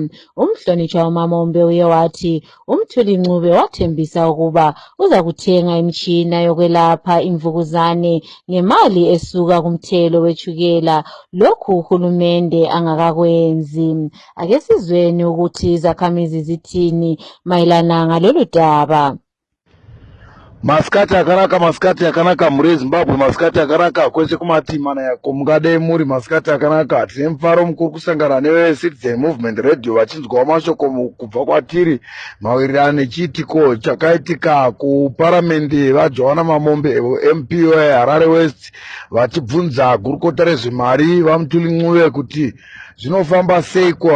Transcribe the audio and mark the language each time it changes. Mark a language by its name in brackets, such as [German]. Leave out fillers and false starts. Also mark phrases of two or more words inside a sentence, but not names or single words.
[North Ndebele] Umhlonitshwa uMamombe uye wathi uMthuli Ncube wathembisa ukuba uza kuthenga imitshina yokwelapha imvukuzane ngemali esuka kumthelo wetshukela, lokhu uhulumende angakakwenzi. Ake sizweni ukuthi izakhamizi zithini mayelana ngalolu daba. [Shona] Masikati akanaka muri Zimbabwe, masikati akanaka kwese kumatimana yako mungade muri masikati akanaka. Tine mufaro mukuru kusangana newe-Citizen Movement Radio vachinzwawo mashoko kubva kwatiri mawirirano nechiitiko chakaitika kuparamende vaJoanna Mamombe MP weHarare West vachibvunza gurukota rezvemari vaMthuli Ncube kuti zvinofamba seiko.